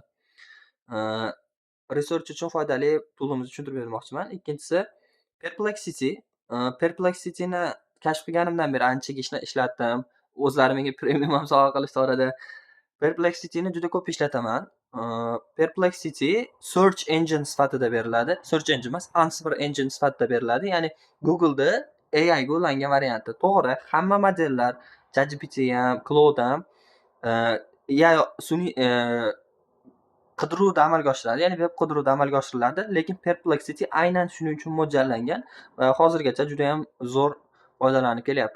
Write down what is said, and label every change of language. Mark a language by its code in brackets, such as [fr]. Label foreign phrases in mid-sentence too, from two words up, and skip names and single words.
[uz] Research uchun foydali tool'imizni tushuntirib bermoqchiman. Ikkinchisi Perplexity. Perplexity'ni kashf qilganimdan beri anchaga ishlatdim. O'zlari menga premium ham sovg'a qilishdi orada. Perplexity'ni juda ko'p ishlataman. Perplexity [en] search engine [uz] sifatida beriladi. [en] Search engine [uz] emas, [en] answer engine [uz] sifatida beriladi. Ya'ni Google'da AI ga ulangan varianti. To'g'ri, hamma modellar ChatGPT ham, Claude ham sun'iy qidiruvda amalga oshiriladi, ya'ni veb qidiruvda amalga oshiriladi, lekin Perplexity aynan shuning uchun mo'ljallangan va hozirgacha juda ham zo'r foydalanib kelyapmiz.